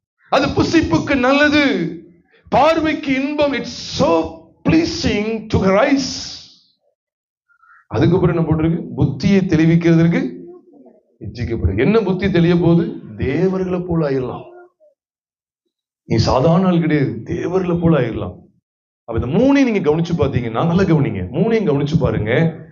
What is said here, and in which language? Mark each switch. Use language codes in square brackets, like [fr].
[ta] அது புசிப்புக்கு நல்லது, பார்வைக்கு இன்பம். [en] it's so pleasing to her eyes. [ta] அதுக்கப்புறம் என்ன போட்டிருக்கு? புத்தியை தெளிவிக்கிறதுக்கு இச்சிக்கப்படும். என்ன புத்தி தெளிய போகுது? தேவர்களை போல ஆயிடலாம். நீ சாதாரண ஆள் கிடையாது, தேவர்களை போல ஆயிடலாம். அப்ப இந்த மூணையும் நீங்க கவனிச்சு பாத்தீங்கன்னா, நல்லா கவனிங்க, மூணையும் கவனிச்சு பாருங்க.